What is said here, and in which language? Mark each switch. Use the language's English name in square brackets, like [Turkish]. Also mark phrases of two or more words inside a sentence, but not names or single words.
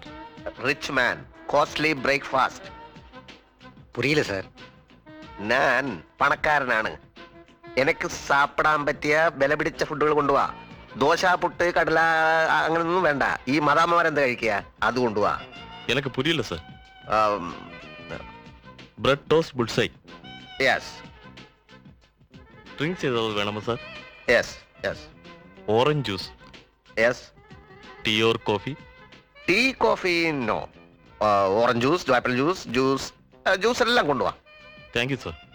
[English] rich man costly breakfast. [Tamil] புரியில்ல சார். [Malayalam] ഞാൻ പണക്കാരനാണ്. എനിക്ക് സാപ്പിടാൻ പറ്റിയ വില പിടിച്ച ഫുഡുകൾ കൊണ്ടുപോവാ. ദോശ, പുട്ട്, കടല അങ്ങനൊന്നും വേണ്ട. ഈ മദാമ്മമാരെന്താ കഴിക്കുക, അത് കൊണ്ടുപോവാ. [Tamil] எனக்கு புரியல சார். [English] bread toast [Tamil] புல்சை. [Malayalam] യെസ് [Tamil] ட்ரிங்க்ஸ் ஏதாவது வேணுமா சார்? [English] yes yes orange juice, യെസ്. tea or coffee? tea, coffee no. orange juice, apple juice, juice [Malayalam] എല്ലാം കൊണ്ടുപോവാ. [English] thank you sir.